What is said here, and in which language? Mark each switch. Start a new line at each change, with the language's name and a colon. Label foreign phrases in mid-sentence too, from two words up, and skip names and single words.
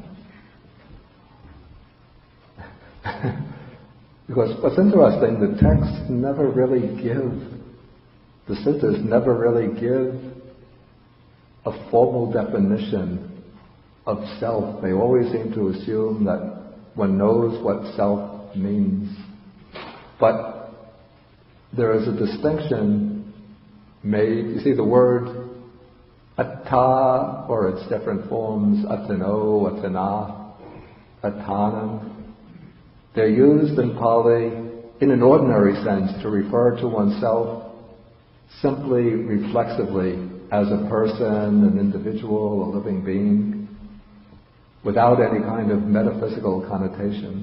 English: Because what's interesting, the texts never really give, the suttas never really give a formal definition of self. They always seem to assume that one knows what self means. But there is a distinction made. You see the word atta, or its different forms,
Pali: atano, atana, atanam.
English: They're used in Pali in an ordinary sense to refer to oneself simply reflexively as a person, an individual, a living being, without any kind of metaphysical connotations.